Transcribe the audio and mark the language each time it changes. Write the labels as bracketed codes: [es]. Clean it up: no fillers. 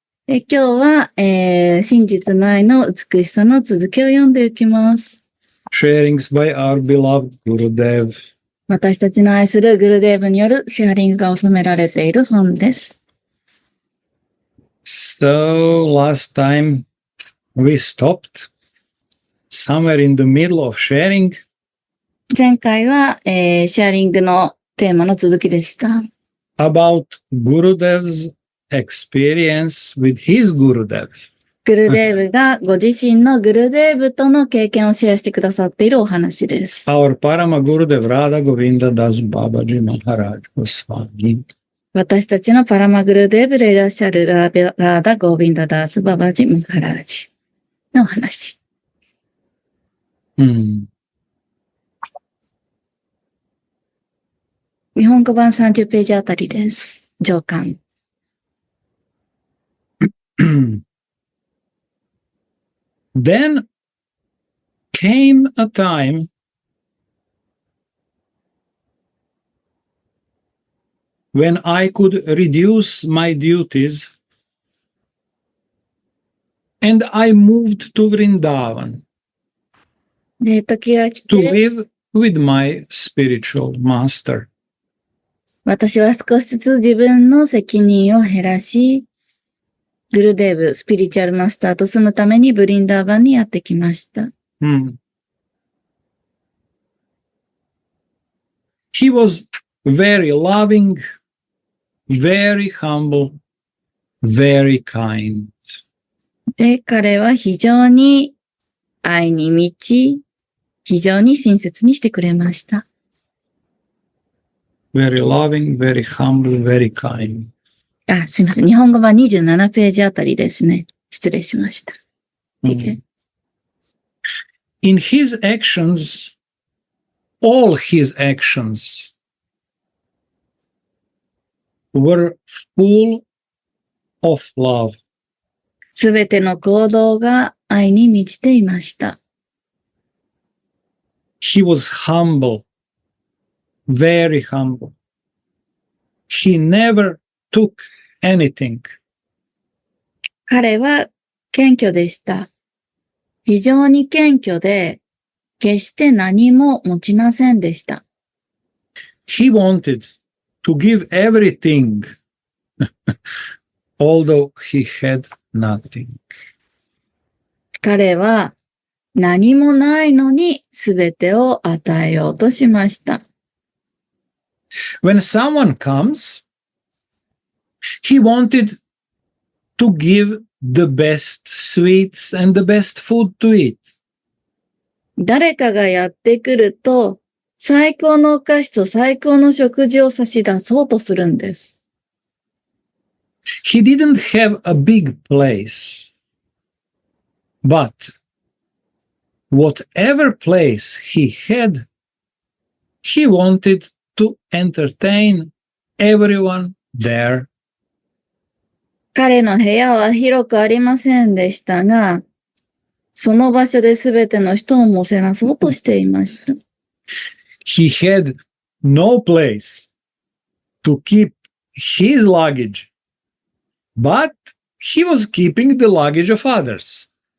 [ja] 今日は、真実の愛の美しさの続きを読んでいきます。 [en] Sharings by our beloved Gurudev. [ja] 私たちの愛するグルデーブによるシェアリングが収められている本です。 [en] So last time we stopped somewhere in the middle of sharing. [ja] 前回は、シェアリングのテーマの続きでした。 [en] About Gurudev's experience with his Gurudev. [ja] グルデーブがご自身のグルデーブとの経験をシェアしてくださっているお話です。 [en] Our Parama Gurudev Radha Govinda Das Babaji Maharaj Goswami. [ja] 私たちのパラマグルデーブでいらっしゃるラーダ・ゴービンダ・ダース・ババジ・ムハラージのお話。日本語版30ページあたりです。上巻。 [en] Then came a time when I could reduce my duties and I moved to Vrindavan [ja] で、時が来 [en] to [ja] て、 [en] live with my spiritual master. [ja] 私は少しずつ自分の責任を減らし、グルデーブ、スピリチュアルマスターと住むためにブリンダーバンにやってきました。 [en] He was very loving, very humble, very kind. [ja] で、彼は非常に愛に満ち、非常に親切にしてくれました。 [en] Very loving, very humble, very kind. [ja] すいません。日本語版27ページあたりですね。失礼しました。 [en] In his actions, all his actions were full of love. [ja] すべての行動が愛に満ちていました。 [en] He was humble, very humble. He never took anything. [ja] 彼は謙虚でした。非常に謙虚で、決して何も持ちませんでした。 [en] He wanted to give everything, although he had nothing. [ja] 彼は何もないのに全てを与えようとしました。 [en] When someone comes, he wanted to give the best sweets and the best food to eat. [ja] 誰かがやってくると、最高のお菓子と最高の食事を差し出そうとするんです。 [en] He didn't have a big place, but whatever place he had, he wanted to entertain everyone there. [ja] 彼の部屋は広くありませんでしたが、その場所で全ての人をもてなそうとしていました。 [en] He had no place to keep his luggage, but he was keeping the luggage of others.